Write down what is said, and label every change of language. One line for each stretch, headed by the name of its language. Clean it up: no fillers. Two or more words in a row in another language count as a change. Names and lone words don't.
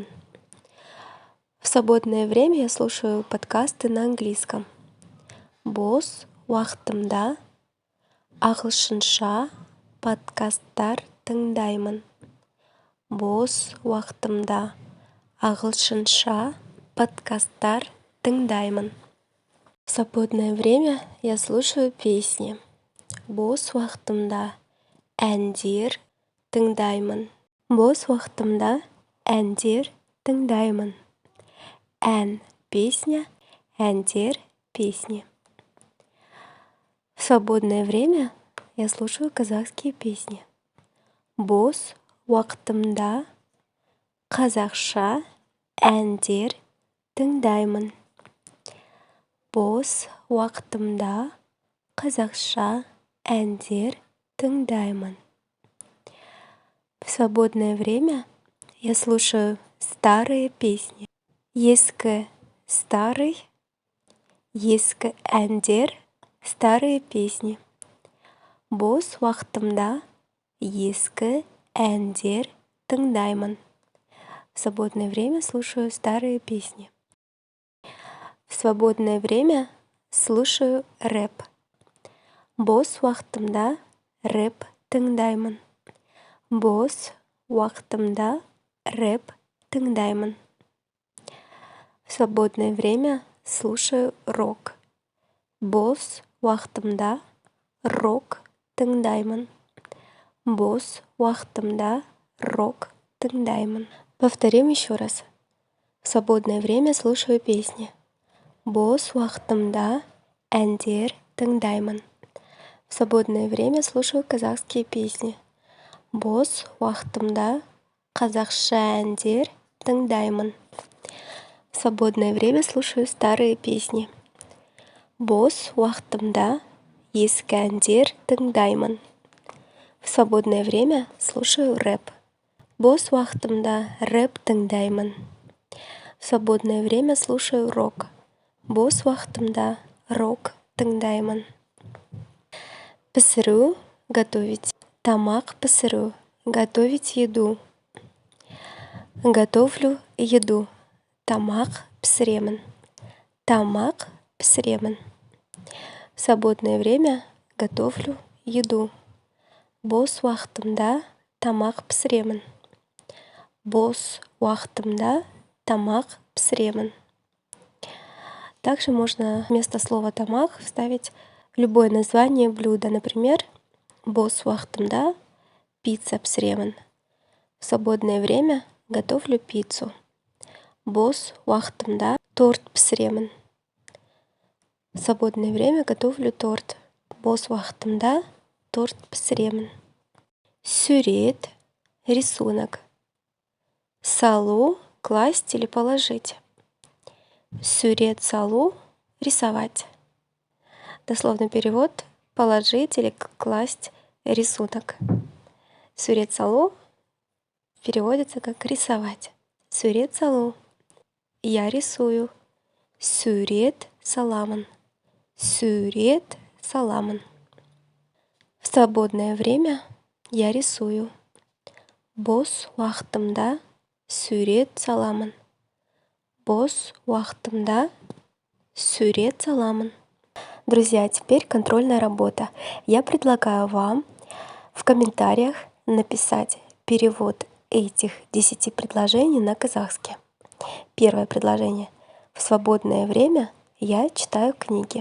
Russian: В свободное время я слушаю подкасты на английском.
Kazakh: Бос уақытымда ағылшынша подкасттар тыңдаймын. Бос уақытымда ағылшынша подкасттар тыңдаймын.
Russian: В свободное время я слушаю песни.
Kazakh: Бос уақытымда әндер тыңдаймын. Бос уақытымда әндер тыңдаймын. Ән — песня, әндер —
Russian: песни. В свободное время я слушаю казахские песни.
Kazakh: Бос уақытымда қазақша әндер тыңдаймын. Бос уақытымда қазақша әндер тыңдаймын.
Russian: В свободное время я слушаю старые песни.
Kazakh: Ескі — старый, ескі әндер —
Russian: старые песни.
Kazakh: Бос уақытымда ескі әндер тыңдаймын.
Russian: В свободное время слушаю старые песни. В свободное время слушаю рэп.
Kazakh: Бос уақытымда рэп тыңдаймын. Бос уақытымда рэп тыңдаймын.
Russian: В свободное время слушаю рок.
Kazakh: Бос уақытымда рок тыңдаймын. Бос уақытымда рок тыңдаймын.
Russian: Повторим еще раз. В свободное время слушаю песни.
Kazakh: Бос уақытымда әндер тыңдаймын.
Russian: В свободное время слушаю казахские песни.
Kazakh: Бос уақытымда қазақша әндер тыңдаймын.
Russian: В свободное время слушаю старые песни.
Kazakh: Бос уақытымда ескі әндер тыңдаймын.
Russian: В свободное время слушаю рэп.
Kazakh: Бос уақытымда рэп тыңдаймын.
Russian: В свободное время слушаю рок.
Kazakh: Бос уақытымда рок тыңдаймын. Пісіру — готовить. Тамақ пісіру —
Russian: готовить еду. Готовлю еду.
Kazakh: Тамақ пісіремін. Тамақ пісіремін.
Russian: В свободное время готовлю еду.
Kazakh: Бос уақытымда тамақ пісіремін. Бос уақытымда тамақ пісіремін.
Russian: Также можно вместо слова тамақ вставить любое название блюда. Например,
Kazakh: бос уақытымда пицца пісіремін.
Russian: В свободное время готовлю пиццу.
Kazakh: Бос уақытымда торт пісіремін.
Russian: В свободное время готовлю торт.
Kazakh: Бос уақытымда торт пісіремін. Сурет — рисунок. Салу —
Russian: класть или положить.
Kazakh: Сурет салу —
Russian: рисовать. Дословный перевод — положить или класть рисунок.
Kazakh: Сурет салу
Russian: переводится как рисовать.
Kazakh: Сурет салу —
Russian: я рисую.
Kazakh: Сурет саламын. Сурет саламын.
Russian: В свободное время я рисую.
Kazakh: Бос уақытымда сурет саламын. Бос уақытымда сурет саламын.
Russian: Друзья, теперь контрольная работа. Я предлагаю вам в комментариях написать перевод этих 10 предложений на казахский. Первое предложение. В свободное время я читаю книги.